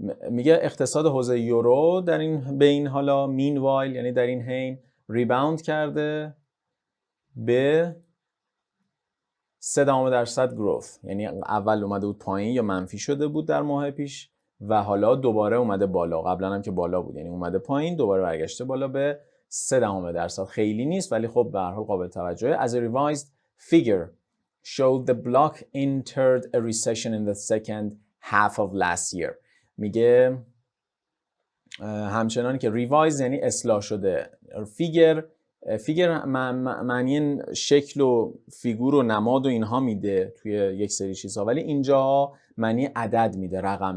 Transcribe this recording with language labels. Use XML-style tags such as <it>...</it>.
<fa>میگه اقتصاد حوزه یورو در این بین حالا meanwhile یعنی در این حین ریباوند کرده به 3% گروث، یعنی اول اومده بود پایین یا منفی شده بود در ماه پیش و حالا دوباره اومده بالا. قبلا هم که بالا بود، یعنی اومده پایین دوباره برگشته بالا به 3%. خیلی نیست ولی خب به هر حال قابل توجهه.</fa> <en>As a revised figure showed the bloc entered a recession in the second half of last year.</en> <fa>میگه همچنان که ریوایز یعنی اصلاح شده، فیگر معنی شکل و فیگور و نماد و اینها میده توی یک سری چیزها، ولی اینجا معنی عدد میده، رقم.</fa>